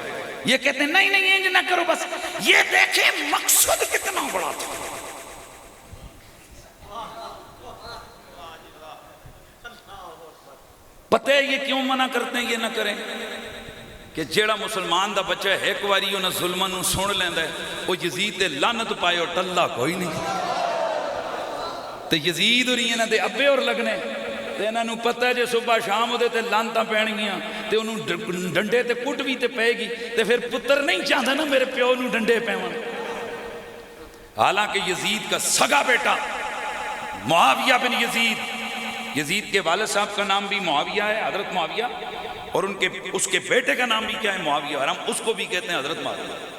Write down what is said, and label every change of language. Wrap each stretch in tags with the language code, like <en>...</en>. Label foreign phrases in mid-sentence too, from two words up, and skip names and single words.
<ur>یہ کہتے ہیں نہیں نہیں</ur> <pa>انج نہ کرو،</pa> <ur>بس یہ دیکھیں مقصد کتنا بڑا تھا۔ پتہ ہے یہ کیوں منع کرتے ہیں یہ نہ کریں؟</ur> <pa>کہ جیڑا مسلمان دا بچہ ہے ایک واری انہاں ظلماں نوں سن لیندا ہے، وہ یزید تے لعنت پائے اور ٹلا کوئی نہیں۔ تے یزید اور انہاں دے ابے اور لگنے تے انہاں نوں پتہ ہے جے صبح شام دے تے لعنتاں پین گیاں تے انہوں ڈنڈے تے کٹ بھی تے پے گی، تے پھر پتر نہیں چاہتا نا میرے پیو نوں ڈنڈے پیون۔</pa> <ur>حالانکہ یزید کا سگا بیٹا معاویہ بن یزید، یزید کے والد صاحب کا نام بھی معاویہ ہے، حضرت معاویہ، اور اس کے بیٹے کا نام بھی کیا ہے؟ معاویہ، اور ہم اس کو بھی کہتے ہیں حضرت معاویہ۔</ur>